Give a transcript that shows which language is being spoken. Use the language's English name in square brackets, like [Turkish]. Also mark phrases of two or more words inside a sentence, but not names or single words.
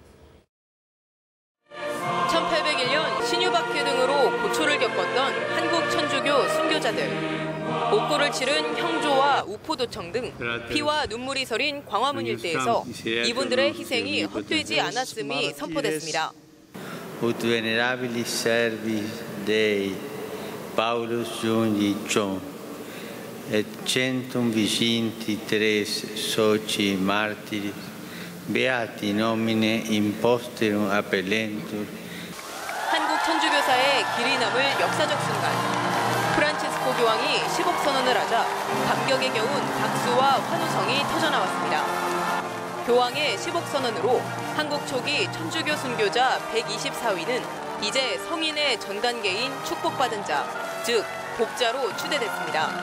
[Korean] 1801년 신유박해 등으로 고초를 겪었던 한국 천주교 순교자들. 목포를 치른 형조와 우포도청 등 피와 눈물이 서린 광화문 일대에서 이분들의 희생이 헛되지 않았음이 선포됐습니다. [Latin] Ut venerabilis servi Dei Paulus Junichon et centum viginti tres soci martiris beati nomine imposterum appellentur. [Korean] 한국 천주교사의 길이 남을 역사적 순간. 프란치스코 교황이 시복선언을 하자 감격에 겨운 박수와 환호성이 터져나왔습니다. 교황의 시복선언으로 한국 초기 천주교 순교자 124위는 이제 성인의 전 단계인 축복받은 자, 즉 복자로 추대됐습니다.